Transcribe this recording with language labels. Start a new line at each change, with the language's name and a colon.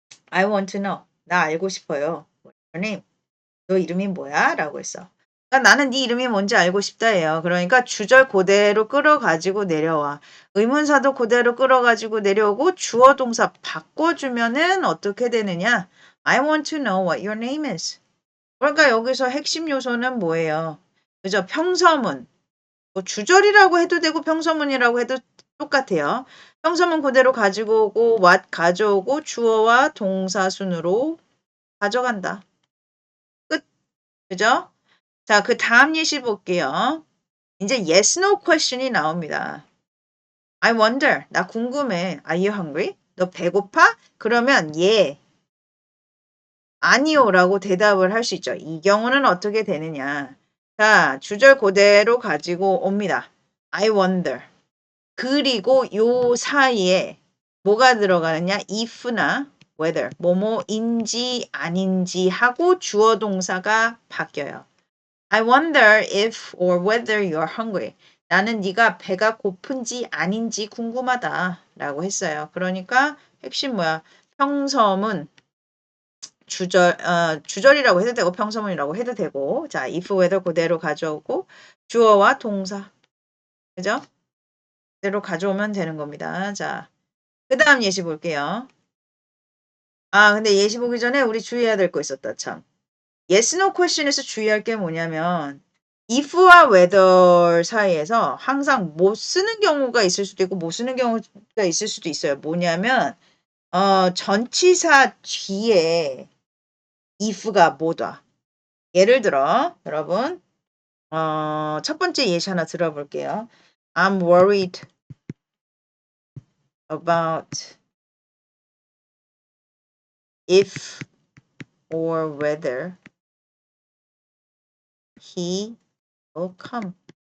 English: I want to know.
Korean: 나 알고 싶어요.
English: What's your name?
Korean: 너 이름이 뭐야? 라고 했어. 그러니까 나는 네 이름이 뭔지 알고 싶다예요. 그러니까 주절 그대로 끌어가지고 내려와. 의문사도 그대로 끌어가지고 내려오고 주어 동사 바꿔주면은 어떻게 되느냐?
English: I want to know what your name is.
Korean: 그러니까 여기서 핵심 요소는 뭐예요? 그죠? 평서문. 뭐 주절이라고 해도 되고 평서문이라고 해도 똑같아요. 평서문 그대로 가지고 오고 what 가져오고 주어와 동사 순으로 가져간다. 끝. 그죠? 자, 그 다음 예시 볼게요. 이제 yes, no question이 나옵니다.
English: I wonder.
Korean: 나 궁금해.
English: Are you hungry?
Korean: 너 배고파? 그러면 예, 아니요 라고 대답을 할 수 있죠. 이 경우는 어떻게 되느냐. 자, 주절 그대로 가지고 옵니다.
English: I wonder.
Korean: 그리고 요 사이에 뭐가 들어가느냐? if나 whether, 뭐뭐인지 아닌지 하고 주어 동사가 바뀌어요.
English: I wonder if or whether you're hungry.
Korean: 나는 네가 배가 고픈지 아닌지 궁금하다 라고 했어요. 그러니까 핵심 뭐야? 평서문 주절이라고 해도 되고 평서문이라고 해도 되고 자, if, whether 그대로 가져오고 주어와 동사 그죠? 그대로 가져오면 되는 겁니다. 자, 그 다음 예시 볼게요. 근데 예시 보기 전에 우리 주의해야 될 거 있었다 참. yes, no question에서 주의할 게 뭐냐면 if와 whether 사이에서 항상 못 쓰는 경우가 있을 수도 있고 못 쓰는 경우가 있을 수도 있어요. 뭐냐면 전치사 뒤에 if가 못 와. 예를 들어 여러분 첫 번째 예시 하나 들어볼게요.
English: I'm worried about if or whether he will come.